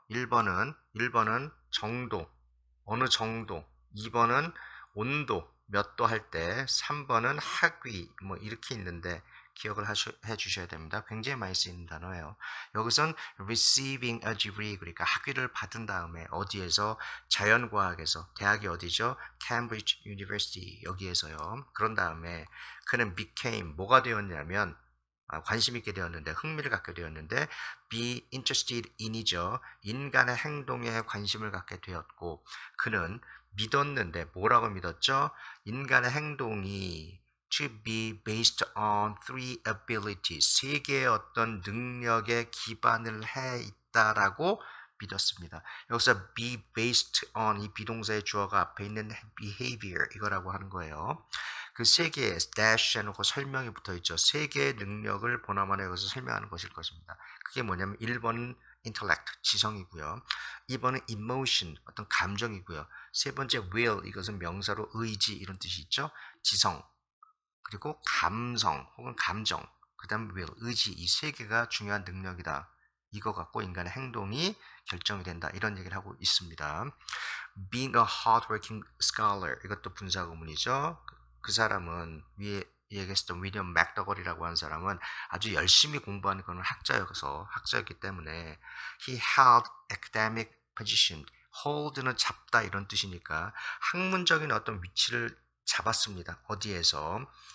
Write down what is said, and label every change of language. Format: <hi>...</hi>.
<ko>1번은 정도, 어느 정도. 2번은 온도, 몇 도 할 때. 3번은 학위, 뭐 이렇게 있는데 기억을 해 주셔야 됩니다. 굉장히 많이 쓰이는 단어예요. 여기선</ko> <en>receiving a degree,</en> <ko>그러니까 학위를 받은 다음에 어디에서? 자연과학에서. 대학이 어디죠?</ko> <en>Cambridge University, 여기에서요.</en> <ko>그런 다음에 그는 became, 뭐가 되었냐면 관심 있게 되었는데, 흥미를 갖게 되었는데,</ko> <en>be interested in</en> <ko>이죠. 인간의 행동에 관심을 갖게 되었고, 그는 믿었는데 뭐라고 믿었죠? 인간의 행동이</ko> <en>to be based on three abilities,</en> <ko>세 개의 어떤 능력에 기반을 해 있다라고 믿었습니다. 여기서</ko> <en>be based on,</en> <ko>이 비동사의 주어가 앞에 있는 behavior, 이거라고 하는 거예요. 그 세 개의 dash 해놓고 설명이 붙어 있죠. 세 개의 능력을 보나마나 여기서 설명하는 것일 것입니다. 그게 뭐냐면 1번은 intellect, 지성이고요. 2번은 emotion, 어떤 감정이고요. 세 번째 will, 이것은 명사로 의지 이런 뜻이 있죠. 지성, 그리고 감성 혹은 감정, 그 다음 will, 의지, 이 세 개가 중요한 능력이다. 이거 갖고 인간의 행동이 결정이 된다. 이런 얘기를 하고 있습니다.</ko> <en>Being a hardworking scholar, 이것도 분사구문이죠.</en> <ko>그 사람은 위에 얘기했던 윌리엄 맥더걸이라고 하는 사람은 아주 열심히 공부하는 그런 학자였기 때문에</ko> <en>he held academic position,</en> <ko>hold는 잡다 이런 뜻이니까 학문적인 어떤 위치를 잡았습니다. 어디에서?</ko>